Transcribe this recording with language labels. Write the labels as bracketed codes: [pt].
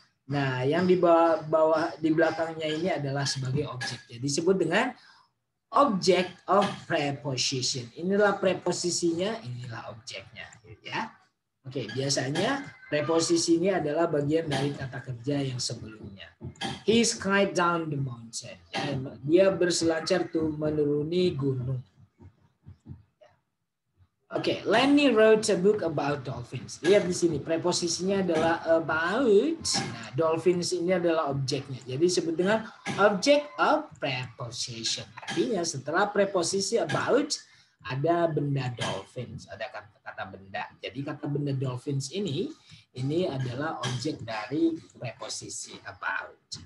[id] Nah, yang di bawah di belakangnya ini adalah sebagai objek. Jadi disebut dengan object of preposition. Inilah preposisinya, inilah objeknya, ya. Oke, biasanya preposisi ini adalah bagian dari kata kerja yang sebelumnya. [en] He skied down the mountain. [id] Ya, dia berselancar tuh menuruni gunung. [en] Oke, Lenny wrote a book about dolphins. [id] Lihat di sini, preposisinya adalah about. Nah, dolphins ini adalah objeknya. Jadi disebut dengan object of preposition. Artinya setelah preposisi about, ada benda dolphins, ada kata benda. Jadi kata benda dolphins ini adalah objek dari preposisi about.